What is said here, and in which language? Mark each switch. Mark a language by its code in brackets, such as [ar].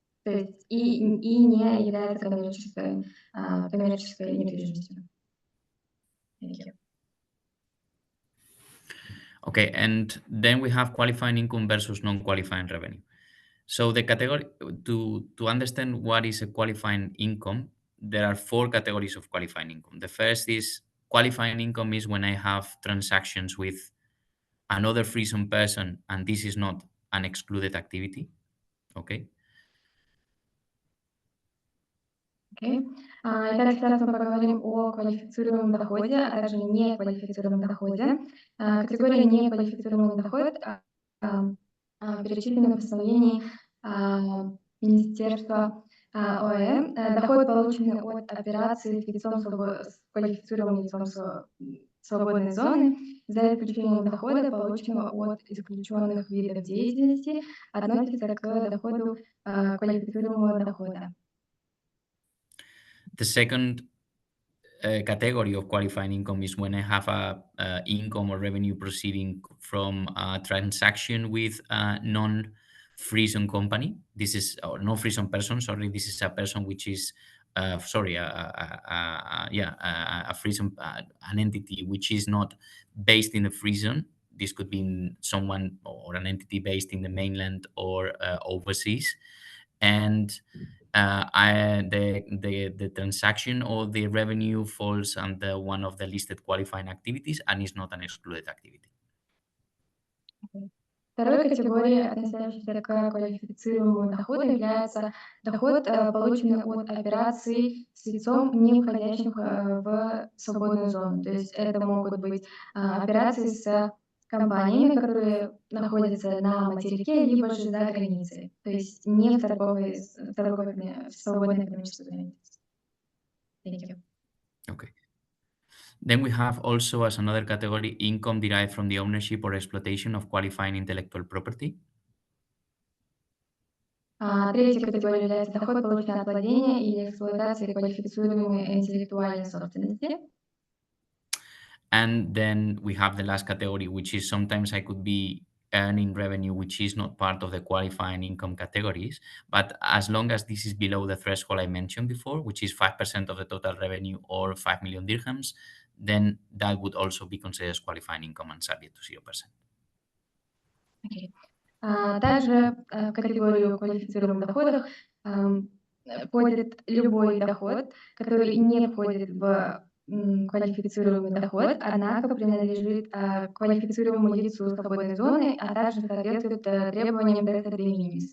[ru] То есть и не является коммерческой недвижимостью. [en] Thank you. Okay, and then we have qualifying income versus non-qualifying revenue. So the category, to understand what is a qualifying income, there are 4 categories of qualifying income. The first is qualifying income is when I have transactions with another free zone person, and this is not an excluded activity. Okay. Okay. [ru] Итак, сейчас мы поговорим о квалифицируемом доходе, а также неквалифицируемом доходе. Категория неквалифицируемый доход перечислена в постановлении Министерства ОАЭ. Доход, полученный от операций с лицом с квалифицируемым лицом свободной зоны, за исключением дохода, полученного от исключенных видов деятельности, относится к доходу квалифицируемого дохода. [en] The second category of qualifying income is when I have a income or revenue proceeding from a transaction with a non-free zone company. This is or non-free zone person. Sorry, this is a person which is a free zone, an entity which is not based in the free zone. This could be someone or an entity based in the mainland or overseas, and the transaction or the revenue falls under one of the listed qualifying activities and is not an excluded activity. [ru] Второй категорией, относящейся к квалифицируемому доходу, является доход, полученный от операций с лицом, не входящим в свободную зону. То есть это могут быть операции с компаниями, которые находятся на материке, либо же за границей, то есть не в свободной экономической зоне. [en] Thank you. Okay. Then we have also as another category income derived from the ownership or exploitation of qualifying intellectual property. [ru] Третья категория является доход, полученный от владения или эксплуатации квалифицируемой интеллектуальной собственности. [en] And then we have the last category, which is sometimes I could be earning revenue which is not part of the qualifying income categories, but as long as this is below the threshold I mentioned before, which is 5% of the total revenue or 5 million dirhams, then that would also be considered as qualifying income and subject to 0%. [ru] Окей. Также в категорию квалифицируемых доходов входит любой доход, который не входит в квалифицируемый доход, однако принадлежит квалифицируемому лицу свободной зоны, а также соответствует требованиям Дата de minimis.